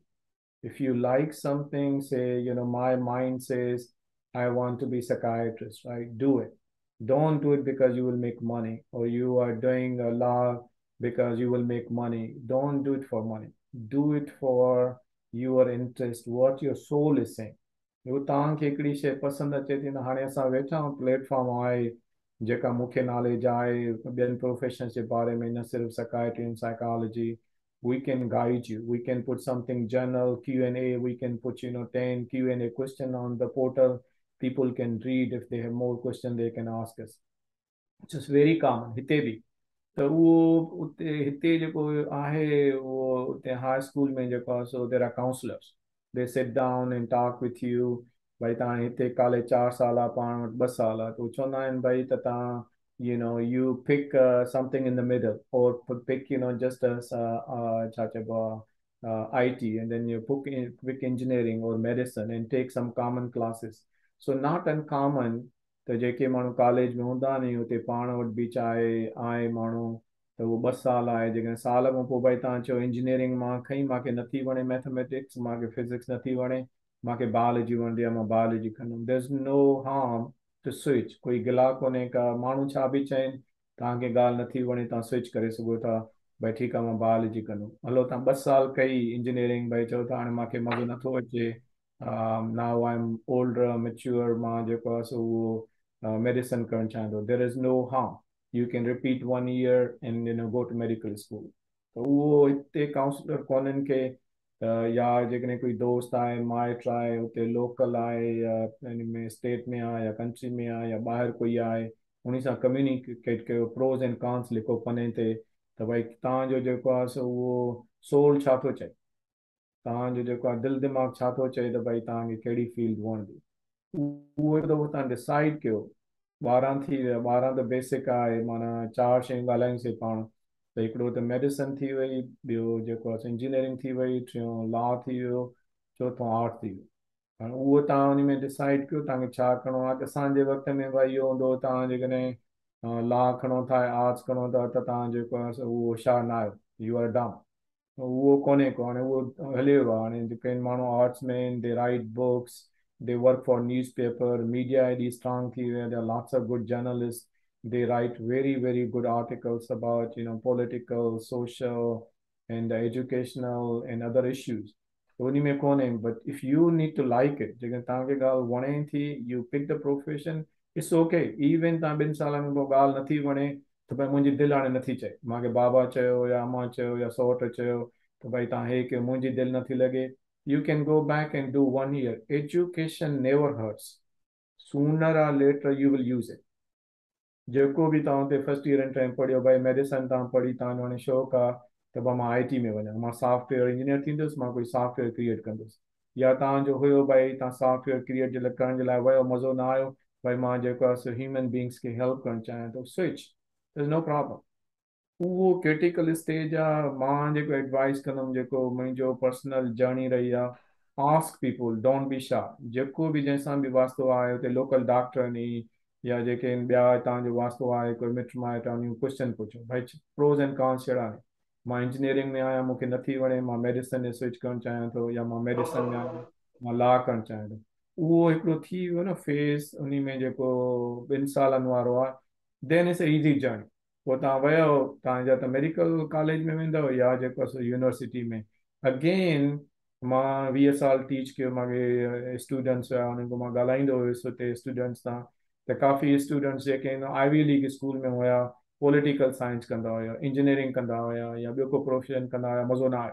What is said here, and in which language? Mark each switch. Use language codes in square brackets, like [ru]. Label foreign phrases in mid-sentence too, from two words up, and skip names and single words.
[en] If you like something, say, my mind says, I want to be psychiatrist, right? Do it. Don't do it because you will make money, or you are doing a law because you will make money. Don't do it for money. Do it for your interest, what your soul is saying. [sd] जो तव्हांखे हिकिड़ी शइ पसंदि अचे थी न, हाणे असां वेठा आहियूं, प्लेटफॉर्म आहे जेका मूंखे नॉलेज आहे ॿियनि प्रोफेशन्स जे बारे में, न सिर्फ़ु [en] psychiatry and psychology. We can guide you. We can put something journal, Q&A. We can put, 10 Q&A question on the portal. People can read. If they have more questions, they can ask us. It's just very common. [sd] हिते बि त उहो उते हिते जेको आहे उहो उते [en] high school [sd] में जेको आहे सो [en] there are counselors. They sit down and talk with you. [sd] भाई तव्हां हिते कॉलेज 4 साल आहे, पाण वटि 2 साल आहे, त उहो चवंदा आहिनि भाई त तव्हां [en] you pick something in the middle, or pick, just as IT, and then you pick engineering or medicine and take some common classes. So not uncommon [sd] त जेके माण्हू कॉलेज में हूंदा नी उते पाण वटि बि चाहे आहे माण्हू त उहो 2 साल आहे, जेकॾहिं साल खां पोइ भाई तव्हां चओ इंजीनियरिंग मां खईं, मूंखे नथी वणे मैथमेटिक्स, मूंखे फिजिक्स नथी वणे, मूंखे बायोलॉजी वणंदी आहे, मां बायोलॉजी कंदुमि. [en] There is no harm to switch. [sd] कोई गिला कोन्हे का. माण्हू छा बि चवनि, तव्हांखे ॻाल्हि नथी वणे, तव्हां स्विच करे सघो था. भाई ठीकु आहे, मां बायोलॉजी कंदुमि. हलो तव्हां 2 साल कई इंजीनियरिंग, भाई चओ था हाणे मूंखे मज़ो नथो अचे, [en] now I am older mature, [sd] मां जेको आहे सो उहो medicine करणु चाहींदो. [en] There is no harm. You can repeat 1 year and go to medical school. [sd] त उहो हिते काउंसलर कोन्हनि के, या जेकॾहिं कोई दोस्त आहे, माइट आहे उते लोकल आहे, या इन में स्टेट में आहे, या कंट्री में आहे, या ॿाहिरि कोई आहे, उन सां कम्युनिकेट कयो, [en] pros and cons [sd] लिखो पने ते, त भाई तव्हांजो जेको आहे सो उहो सोल छा थो चए, तव्हांजो जेको आहे दिलि दिमाग़ छा थो चए, त भाई तव्हांखे कहिड़ी फील्ड वणंदी. उहो हिकु दफ़ो तव्हां डिसाइड कयो. 12 थी विया. 12 त बेसिक आहे, माना 4 शयूं ॻाल्हायूंसीं पाण. त हिकिड़ो त मेडिसिन थी वई, ॿियो जेको आहे इंजीनियरिंग थी वई, टियों लॉ थी वियो, चौथों आर्ट थी वियो. हाणे उहो तव्हां उन में डिसाइड कयो तव्हांखे छा करिणो आहे. असांजे वक़्त में भाई इहो हूंदो, तव्हां जेकॾहिं लॉ खणो था, आर्ट्स खणो था, त तव्हां जेको आहे उहो होशियारु न आहियो, [en] You are dumb. [sd] उहो कोन्हे को. हाणे उहो हले वियो आहे. हाणे जेके माण्हू आर्ट्स में, [en] they write books, they work for newspaper, media is strong here. There are lots of good journalists. They write very, very good articles about, political, social, and educational and other issues. [sd] Only में कोने. [en] But if you need to like it, [sd] जेकॾहिं तव्हांखे ॻाल्हि वणे थी, [en] you pick the profession, it's okay. [sd] Even तव्हां 2 सालनि में ॻाल्हि नथी वणे, त भई मुंहिंजी दिलि हाणे नथी चए, मूंखे बाबा चयो या अम्मा चयो या सौट चयो त भई तव्हां हे कयो, मुंहिंजी दिलि नथी लॻे, [en] you can go back and do 1 year. Education never hurts. Sooner or later you will use it. [sd] जेको बि तव्हां हुते [en] first year and time [sd] पढ़ियो, भाई मेडिसन तव्हां पढ़ी, तव्हांजो हाणे शौक़ु आहे त भाई मां IT में वञा, मां [en] software engineer [sd] थींदुसि, मां कोई [en] software create [sd] कंदुसि, या तव्हांजो हुयो भाई तव्हां [en] software create [sd] जे लाइ करण जे लाइ वियो, मज़ो न आयो, भाई मां जेको आहे सो [en] human beings [sd] खे हेल्प करणु चाहियां थो, स्विच, [en] there's no problem. [sd] उहो [en] critical stage [sd] आहे। मां जेको एडवाइस कंदुमि, जेको मुंहिंजो [en] personal journey [sd] रही आहे, [en] Ask people, don't be shy. [sd] जेको बि जंहिंसां बि वास्तो आहे हुते [en] local doctor [sd] नी या जेके ॿिया तव्हांजो वास्तो आहे कोई मिट माइट आहे, क्वेश्चन पुछो, भाई [en] pros and cons [sd] कहिड़ा आहिनि। मां इंजीनियरिंग में आहियां, मूंखे नथी वणे, मां मेडिसिन में स्विच करणु चाहियां थो, या मां मेडिसिन में आहियां, मां लॉ करणु चाहियां थो। उहो हिकिड़ो थी वियो न फेज़, उन में जेको 2 सालनि वारो आहे, [en] Then it's easy journey. [sd] पोइ तव्हां वियो, तव्हां जा त [en] medical college [sd] में वेंदव या जेको आहे यूनिवर्सिटी में, अगेन मां 20 साल टीच कयो, मूंखे स्टूडेंट्स हुआ, उन्हनि खां मां ॻाल्हाईंदो हुयुसि हुते स्टूडेंट्स सां, त काफ़ी स्टूडेंट्स जेके आहिनि आईवी लीग स्कूल में हुया, [en] political science [sd] कंदा हुया, इंजीनियरिंग कंदा हुया, या ॿियो को प्रोफेशन कंदा हुया, मज़ो न आयो।